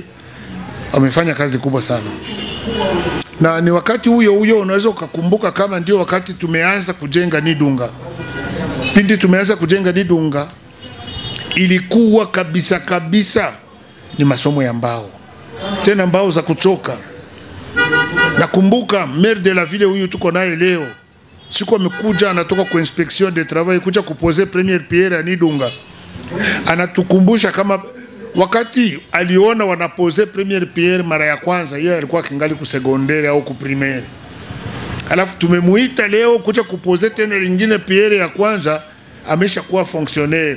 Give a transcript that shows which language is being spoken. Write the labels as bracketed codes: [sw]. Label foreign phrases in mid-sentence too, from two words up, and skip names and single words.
[sw] Amefanya kazi kubwa sana, na ni wakati huyo unaweza kukumbuka kama ndio wakati tumeanza kujenga Nidunga. Pindi tumeanza kujenga Nidunga ilikuwa kabisa ni masomo ya mbao, tena mbao za kuchoka. Nakumbuka [fr] maire de la ville [sw] huyu tuko naye leo, siku amekuja anatoka kwa [fr] inspection de travail [sw] kuja kuposer [fr] première pierre [sw] ya Nidunga, anatukumbusha kama wakati aliona wanapose [fr] première pierre [sw] mara ya kwanza, yeye alikuwa kingali ku secondaire au ku primaire. Alafu tumemuita leo kuja kupose tena lingine pierre ya kwanza, amesha kuwa fonctionnaire.